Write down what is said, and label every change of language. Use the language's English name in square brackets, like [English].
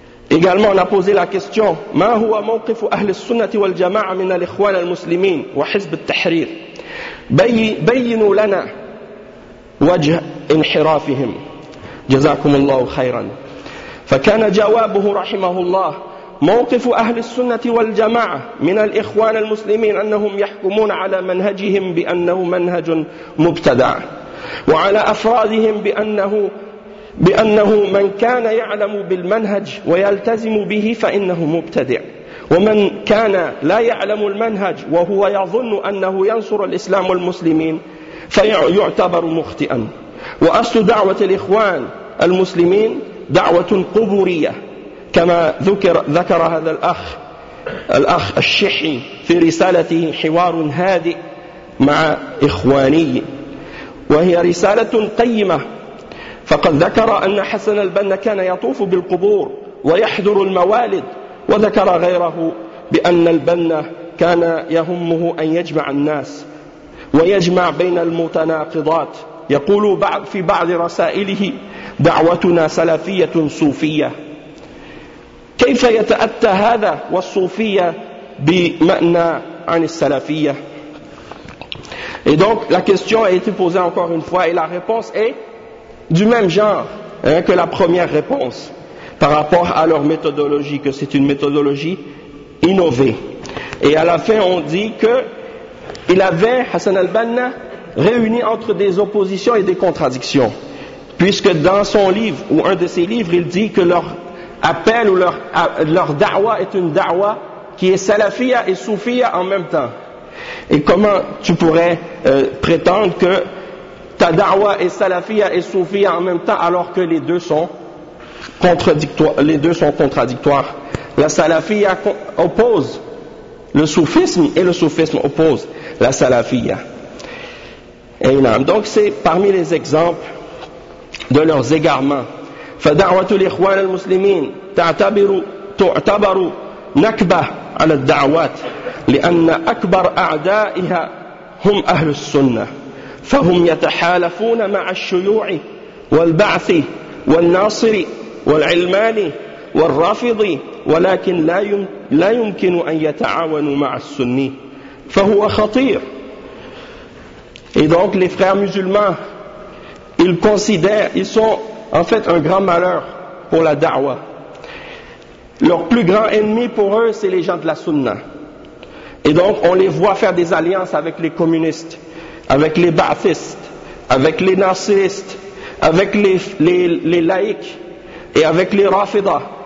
[French] Également, on a posé la question, [Arabic] « Ma huwa mawqifu ahli sunnati wal jama'a min al-Ikhwan al-Muslimin wa hizb al-Tahrir bayyinu lana wajh inhirafihim jazakumullahu khayran » فكان جوابه رحمه الله موقف أهل السنة والجماعة من الإخوان المسلمين أنهم يحكمون على منهجهم بأنه منهج مبتدع، وعلى أفرادهم بأنه من كان يعلم بالمنهج ويلتزم به فإنه مبتدع، ومن كان لا يعلم المنهج وهو يظن أنه ينصر الإسلام والمسلمين فيعتبر مخطئا. وأصل دعوة الإخوان المسلمين دعوة قبورية كما ذكر هذا الأخ الشحي في رسالته حوار هادئ مع إخواني، وهي رسالة قيمة. فقد ذكر أن حسن البنا كان يطوف بالقبور ويحضر الموالد، وذكر غيره بأن البنا كان يهمه أن يجمع الناس ويجمع بين المتناقضات. يقول في بعض رسائله: دعوتنا سلفية صوفية. كيف يتأتى هذا والصوفية بمعنى عن السلفية؟ [French] Et donc la question a été posée encore une fois et la réponse est du même genre que la première réponse par rapport à leur méthodologie, que c'est une méthodologie innovée. Et à la fin on dit que il avait, Hassan al-Banna, réuni entre des oppositions et des contradictions, puisque dans son livre ou un de ses livres il dit que leur appel ou leur da'wa est une da'wa qui est salafia et soufia en même temps. Et comment tu pourrais prétendre que ta da'wa est salafia et soufia en même temps alors que les deux sont contradictoires? La salafia oppose le soufisme et le soufisme oppose la salafia. Et non, donc c'est parmi les exemples de leurs égarements. [Arabic] فدعوة الإخوان المسلمين تعتبر نكبة على الدعوات لأن أكبر أعدائها هم أهل السنة، فهم يتحالفون مع الشيوع والبعث والناصر والعلماني والرافض، ولكن لا يمكن أن يتعاونوا مع السني فهو خطير. [French] Et donc les frères musulmans, ils considèrent, ils sont en fait un grand malheur pour la da'wa. Leur plus grand ennemi pour eux, c'est les gens de la sunna. Et donc, on les voit faire des alliances avec les communistes, avec les ba'athistes, avec les nasiristes, avec les laïcs et avec les rafidah.